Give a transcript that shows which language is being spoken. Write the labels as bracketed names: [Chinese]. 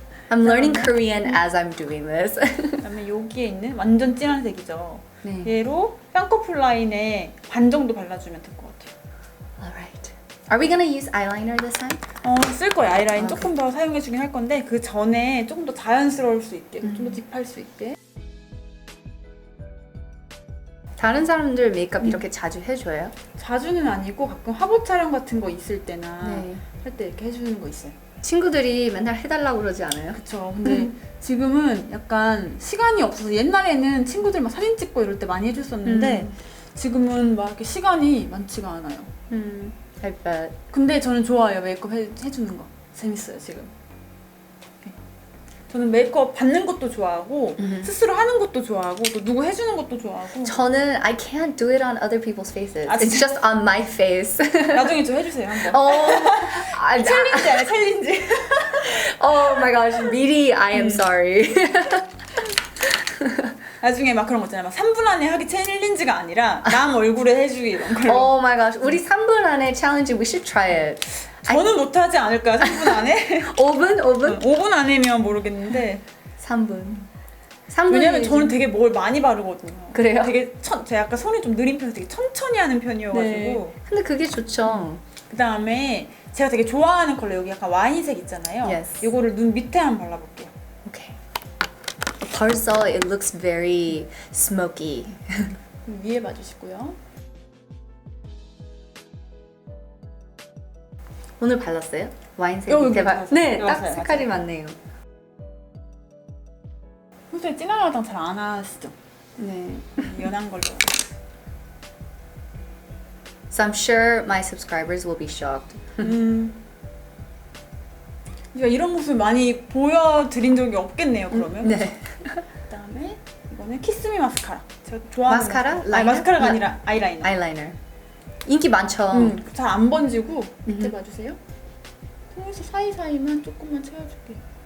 [English] I'm learning Korean as I'm doing this. [Korean] 그다음에 여기에 있는 완전 진한 색이죠. 네. 얘로 쌍꺼풀 라인에 반 정도 발라주면 될 것 같아요. [English] Alright. Are we gonna use eyeliner this time? [Korean] 쓸 거예요. 아이라인 오케이. 조금 더 사용해주긴 할 건데 그 전에 조금 더 자연스러울 수 있게, 좀 더 딥할 수 있게. 다른 사람들 메이크업 이렇게 자주 해줘요? 자주는 아니고 가끔 화보 촬영 같은 거 있을 때나 네. 할 때 이렇게 해주는 거 있어요. 친구들이 맨날 해달라고 그러지 않아요? 그쵸. 근데 지금은 약간 시간이 없어서 옛날에는 친구들 막 사진 찍고 이럴 때 많이 해줬었는데 지금은 막 이렇게 시간이 많지가 않아요. [English] I bet. [Korean] 근데 저는 좋아해요. 메이크업 해주는 거. 재밌어요, 지금. 저는 메이크업 받는 것도 좋아하고 스스로 하는 것도 좋아하고 또 누구 해주는 것도 좋아하고 저는 [English] I can't do it on other people's faces. [Korean] 아, [English] It's [Korean] 진짜? [English] just on my face. [Korean] 나중에 좀 해주세요, 한번. 챌린지 아니야, 챌린지. [English] Oh my gosh, [Korean] 미리 [English] I am sorry. [Korean] 나중에 막 그런 거 있잖아요. 막 3분 안에 하기 챌린지가 아니라 남 얼굴에 해주기 이런 걸로. [English] Oh my gosh, [Korean] 우리 3분 안에 챌린지 [English] we should try it. [Korean] 저는 못하지 않을까요, 3분 안에? 5분? 5분? 5분 안에면 모르겠는데 3분. 3분. 왜냐면 저는 되게 뭘 많이 바르거든요. 그래요? 되게 제가 약간 손이 좀 느린 편에서 되게 천천히 하는 편이어가지고 네. 근데 그게 좋죠. 그 다음에 제가 되게 좋아하는 컬러 여기 약간 와인색 있잖아요. [English] Yes. [Korean] 이거를 눈 밑에 한번 발라볼게요. [English] Okay. [Korean] 벌써 [English] it looks very smoky. [Korean] 위에 봐주시고요. 오늘 발랐어요? 와인색 여기 밑에 발랐어요. 네, 네, 딱 맞아요, 색깔이 맞네요. 평소에 진한 화장 잘 안 하시죠? 네. 연한 걸로. [English] So I'm sure my subscribers will be shocked. [Korean] 제가 이런 모습 많이 보여드린 적이 없겠네요. 그러면. 네. 그다음에 이거는 키스미 마스카라. 제가 좋아하는 마스카라? 아니, 라이너? 마스카라가 아니라 아이라이너. 아이라이너. 인기 많죠. 잘 안 번지고 밑에 봐주세요. 통에서 사이사이만 조금만 채워줄게요.